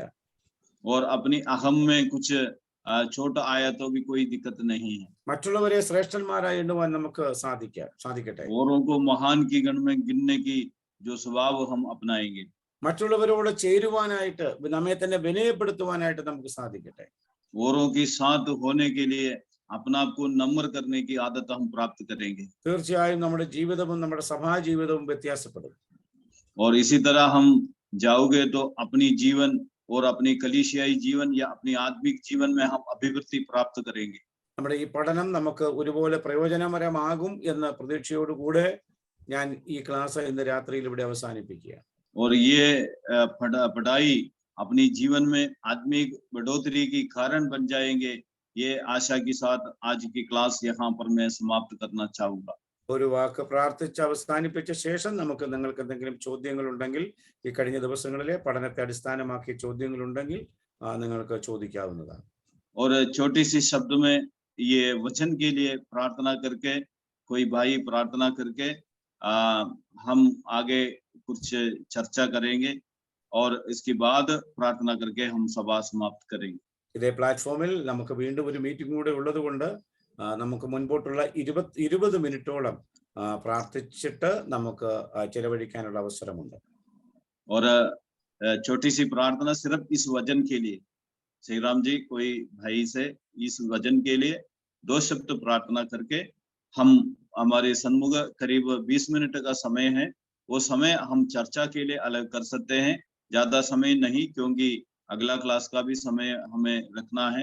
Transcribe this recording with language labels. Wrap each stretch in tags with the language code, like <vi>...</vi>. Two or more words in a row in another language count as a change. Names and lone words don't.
<hi>और अपनी अहम में कुछ छोटा आया तो भी कोई दिक्कत नहीं है।</hi> <ml>മറ്റുള്ളവരെ ശ്രേഷ്ഠന്മാരായി എണ്ണുവാൻ നമുക്ക് സാധിക്കട്ടെ.</ml> <hi>औरों को महान की गण में गिनने की जो स्वभाव हम अपनाएंगे।</hi> <ml>മറ്റുള്ളവരോട് ചേരുവാനായിട്ട്, നമ്മെ തന്നെ വിനയപ്പെടുത്തുവാനായിട്ട് നമുക്ക് സാധിക്കട്ടെ.</ml> <hi>औरों के साथ होने के लिए अपना आप को नम्र करने की आदत हम प्राप्त करेंगे।</hi> <ml>തീർച്ചയായും നമ്മുടെ ജീവിതവും നമ്മുടെ സഭാ ജീവിതവും വ്യത്യാസപ്പെടും.</ml> <hi>और इसी तरह हम जाओगे तो अपनी जीवन और अपनी कलीसियाई जीवन या अपनी आत्मिक जीवन में हम अभिवृद्धि प्राप्त करेंगे।</hi> <ml>നമ്മുടെ ഈ പഠനം നമുക്ക് ഒരുപോലെ പ്രയോജനകരമാകും എന്ന പ്രതീക്ഷയോടുകൂടെ ഞാൻ ഈ ക്ലാസ് ഇന്ന് രാത്രിയിൽ ഇവിടെ അവസാനിപ്പിക്കുക.</ml> <hi>और ये पढ़ाई अपनी जीवन में आत्मिक बढ़ोतरी की कारण बन जाएंगे, ये आशा के साथ आज की क्लास यहाँ पर मैं समाप्त करना चाहूंगा।</hi> <ml>ഒരു വാക്ക് പ്രാർത്ഥിച്ച് അവസാനിപ്പിച്ച ശേഷം നമുക്ക് നിങ്ങൾക്ക് എന്തെങ്കിലും ചോദ്യങ്ങൾ ഉണ്ടെങ്കിൽ, ഈ കഴിഞ്ഞ ദിവസങ്ങളിലെ പഠനത്തെ അടിസ്ഥാനമാക്കിയ ചോദ്യങ്ങൾ ഉണ്ടെങ്കിൽ നിങ്ങൾക്ക് ചോദിക്കാവുന്നതാണ്.</ml> <hi>और छोटी सी शब्द में ये वचन के लिए प्रार्थना करके, कोई भाई प्रार्थना करके हम आगे कुछ चर्चा करेंगे और इसके बाद प्रार्थना करके हम सभा समाप्त करेंगे।</hi> <ml>ഇതേ പ്ലാറ്റ്ഫോമിൽ നമുക്ക് വീണ്ടും ഒരു മീറ്റിംഗ് കൂടെ ഉള്ളതുകൊണ്ട് നമുക്ക് മുൻപോട്ടുള്ള 20 മിനിറ്റോളം പ്രാർത്ഥിച്ചിട്ട് നമുക്ക് ചെലവഴിക്കാനുള്ള അവസരമുണ്ട്.</ml> <hi>और छोटी सी प्रार्थना सिर्फ इस वचन के लिए, श्री राम जी कोई भाई से इस वचन के लिए 2 शब्द प्रार्थना करके हम हमारे सन्मुख करीब 20 मिनट का समय है, वो समय हम चर्चा के लिए अलग कर सकते हैं, ज्यादा समय नहीं, क्योंकि अगला क्लास का भी समय हमें रखना है।</hi>